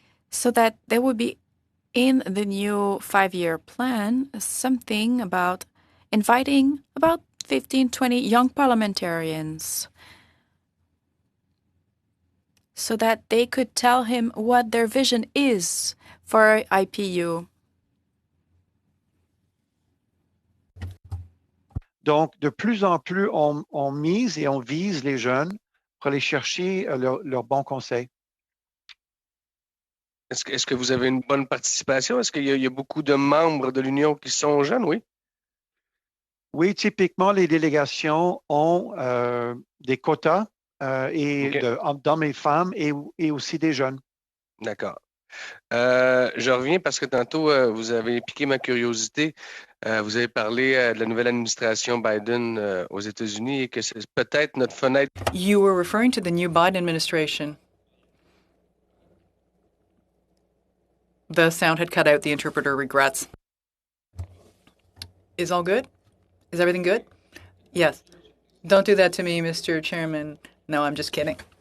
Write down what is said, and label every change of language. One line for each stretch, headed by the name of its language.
English: so that there would be in the new 5-year plan something about inviting about 15, 20 young parliamentarians so that they could tell him what their vision is for IPU.
French: Donc, de plus en plus, on mise et on vise les jeunes pour aller chercher leurs bons conseils. Est-ce que vous avez une bonne participation? Est-ce qu'il y a beaucoup de membres de l'Union qui sont jeunes, oui? Oui, typiquement, les délégations ont des quotas d'hommes et femmes et aussi des jeunes. D'accord. Je reviens parce que tantôt, vous avez piqué ma curiosité. Vous avez parlé de la nouvelle administration Biden aux États-Unis et que c'est peut-être notre fenêtre.
English: You were referring to the new Biden administration. The sound had cut out. The interpreter regrets. Is all good? Is everything good? Yes. Don't do that to me, Mr. Chairman. No, I'm just kidding.